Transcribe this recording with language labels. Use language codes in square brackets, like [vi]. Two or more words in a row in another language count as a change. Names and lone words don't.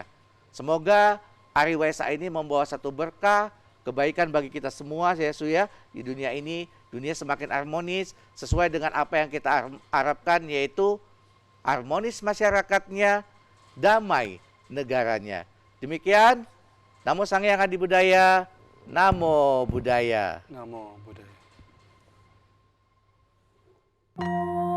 [id] Semoga hari Waisak ini membawa satu berkah, kebaikan bagi kita semua ya di dunia ini, dunia semakin harmonis sesuai dengan apa yang kita harapkan, yaitu harmonis masyarakatnya, damai negaranya. Demikian, [pi] Namo Sang Hyang Adi Budaya, Namo Buddhaya. Namo Buddhaya.